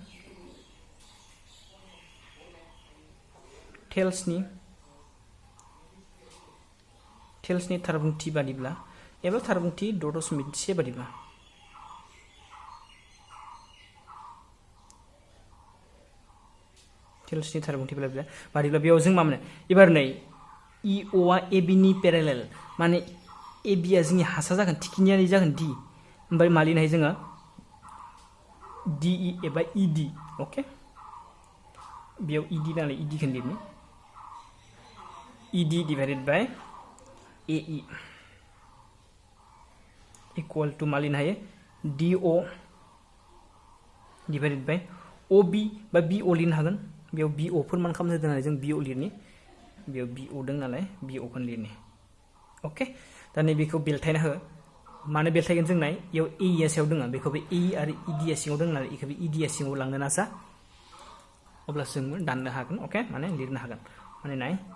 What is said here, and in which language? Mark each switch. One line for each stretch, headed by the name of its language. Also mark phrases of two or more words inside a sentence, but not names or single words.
Bodo: टेल्सनि थारबुंथि बादिब्ला एबा थारबुंथि 6.1 बादिब्ला टेल्सनि थारबुंथि बादिब्ला बेयाव जों मा मोनो एबार नै EO आ AB नि पेरेलेल माने AB आ जोंनि हासा जागोन थिखिनियारि जागोन D ओमफ्राय मा लिरनो हायो जोङो DE एबा ED ओके बेयाव ED नालाय ED खौ लिरनो
English: ED divided by AE equal to
Bodo: मा लिरनो हायो DO
English: divided by OB
Bodo: बा BO लिरनो हागोन बेयाव BO फोरमान खालामनो दोननानै जों BO लिरनि बेयाव BO दं नालाय BO खौ लिरनि ओके दा नै बेखौ बेलथायना हो माने बेलथायगोन जों नाय बेयाव AE आ सायाव दङ बेखौबो AE आरो ED आ सिङाव दङ नालाय बेखौबो ED आ सिङाव लांनो नाजा अब्लासो जों दाननो हागोन ओके माने लिरनो हागोन माने नाय